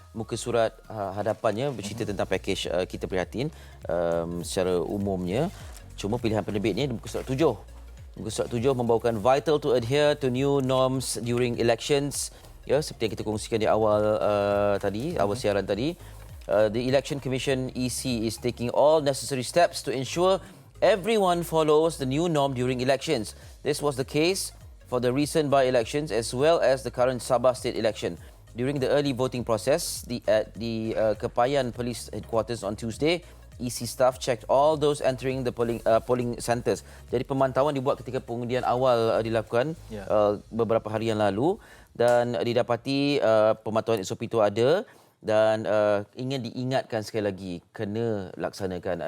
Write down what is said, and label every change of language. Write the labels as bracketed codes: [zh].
[ms] Muka surat hadapannya bercerita tentang pakej kita prihatin secara umumnya. Cuma pilihan penerbit ni muka surat 7. Muka surat 7 membawakan [en] vital to adhere to new norms during elections. [ms] Ya, seperti yang kita kongsikan di awal awal siaran tadi. [en] The Election Commission EC is taking all necessary steps to ensure everyone follows the new norm during elections. This was the case for the recent by-elections as well as the current Sabah state election. During the early voting process, at the Kepayan Police Headquarters on Tuesday, EC staff checked all those entering the polling centres. [ms] Jadi pemantauan dibuat ketika pengundian awal dilakukan beberapa hari yang lalu dan didapati pemantauan SOP itu ada dan ingin diingatkan sekali lagi kena laksanakan.